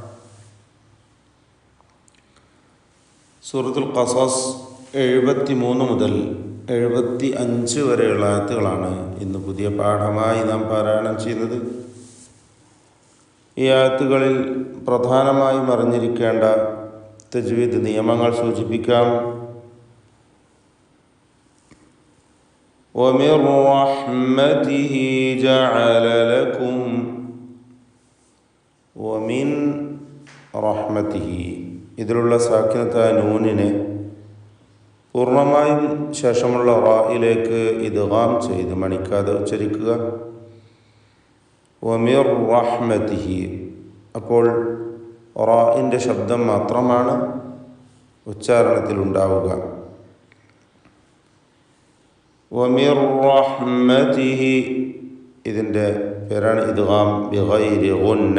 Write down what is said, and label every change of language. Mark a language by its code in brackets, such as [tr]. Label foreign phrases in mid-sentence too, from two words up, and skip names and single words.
[ml] സൂറത്തുൽ ഖസസ് 73 മുതൽ 75 വരെയുള്ള ആയത്തുകളാണ് ഇന്ന് പുതിയ പാഠമായി നാം പാരായണം ചെയ്യുന്നത്. ഈ ആയത്തുകളിൽ പ്രധാനമായും അറിഞ്ഞിരിക്കേണ്ട തജ്വീദ് നിയമങ്ങൾ സൂചിപ്പിക്കാം. [ar] وَمِنْ رَحْمَتِهِ جَعَلَ لَكُمْ وَمِنْ رَحْمَتِهِ [ml] ഇതിലുള്ള സാക്കിനത്തായ നൂനിനെ പൂർണ്ണമായും ശേഷമുള്ള റായിലേക്ക് ഇദ്ഗാം ചെയ്ത് മണിക്കാതെ ഉച്ചരിക്കുക. [ar] وَمِنْ رَحْمَتِهِ [ml] അപ്പോൾ റാഇൻ്റെ ശബ്ദം മാത്രമാണ് ഉച്ചാരണത്തിൽ ഉണ്ടാവുക. [ar] ومن رحمته [ml] ഇതിൻ്റെ പേരാണ് [ar] إدغام بغير غنة.